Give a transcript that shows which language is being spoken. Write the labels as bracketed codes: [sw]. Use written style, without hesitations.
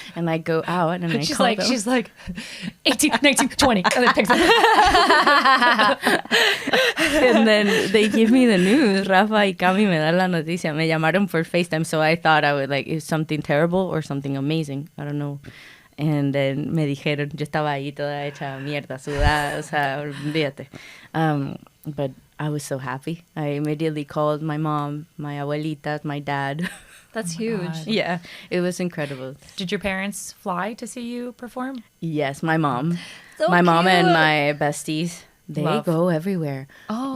[en] And I go out, and she's like 18, 19, 20, and then picks up. And then they give me the news. [es] Rafa y Cami me dan la noticia. Me llamaron [en] for FaceTime, so I thought I would like, is something terrible or something amazing? I don't know. And then [es] me dijeron, yo estaba ahí toda hecha mierda, sudada, o sea, olvídate. [en] But I was so happy. I immediately called my mom, my abuelita, my dad. That's huge. God. Yeah, it was incredible. Did your parents fly to see you perform? Yes, my mom. So my mom cute. and my besties. They go everywhere. Oh,